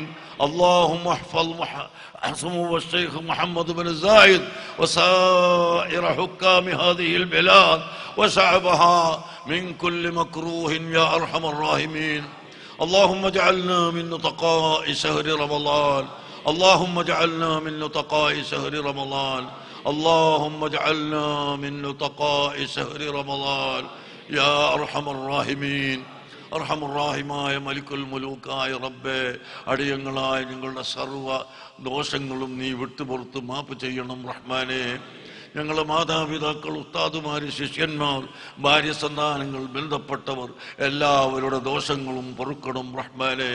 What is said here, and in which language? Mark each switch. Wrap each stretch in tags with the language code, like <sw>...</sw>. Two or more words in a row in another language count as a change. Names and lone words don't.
<ar>اللهم احفظ سمو الشيخ محمد بن زايد وسائر حكام هذه البلاد وشعبها من كل مكروه يا أرحم الراحمين. اللهم اجعلنا من نطقاء شهر رمضان. اللهم اجعلنا من نطقاء شهر رمضان. اللهم اجعلنا من نطقاء شهر رمضان يا أرحم الراحمين.</ar> <ml>അർഹമുറാഹിമായ മലിക്കുൽ മുലൂക്കായ റബ്ബേ, അടിയങ്ങളായ ഞങ്ങളുടെ സർവ്വ ദോഷങ്ങളും നീ വിട്ടുപുറത്ത് മാപ്പ് ചെയ്യണം റഹ്മാനേ. ഞങ്ങളുടെ മാതാപിതാക്കൾ, ഉസ്താദുമാര്, ശിഷ്യന്മാർ, ഭാര്യ സന്താനങ്ങൾ, ബന്ധപ്പെട്ടവർ എല്ലാവരുടെ ദോഷങ്ങളും പൊറുക്കണം റഹ്മാനേ.</ml>